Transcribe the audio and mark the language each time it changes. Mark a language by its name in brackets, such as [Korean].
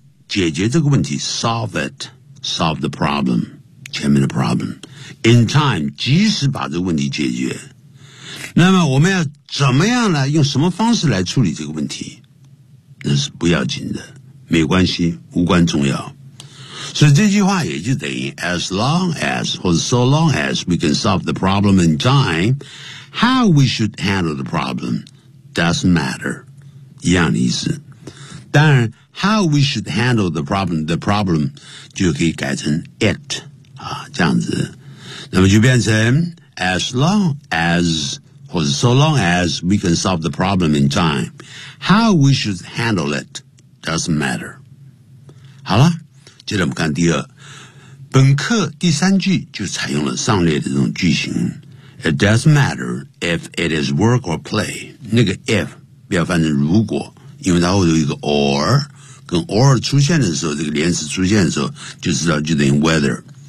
[Chinese] 解决这个问题 [English] solve it, solve the problem, [Chinese] 前面的 problem, [English] in time, [Chinese] 及时把这个问题解决。那么我们要怎么样来用什么方式来处理这个问题，那是不要紧的，没关系，无关重要。所以这句话也就等于 [English] as long as, [Chinese] 或者 [English] so long as we can solve the problem in time, how we should handle the problem doesn't matter, [Chinese] 一样的意思。当然 [English] how we should handle the problem [Chinese] 就可以改成 [English] it, [Chinese] 啊，这样子。那么就变成 [English] as long as, [Chinese] 或者 [English] so long as we can solve the problem in time, how we should handle it doesn't matter. [Chinese] 好了，接着我们看第二，本课第三句就采用了上列的这种句型。 [English] It doesn't matter if it is work or play. [Chinese] 那个 if 不要翻成如果，因为它后头有一个 or， 跟 or 出现的时候，这个连词出现的时候，就知道就等于 whether。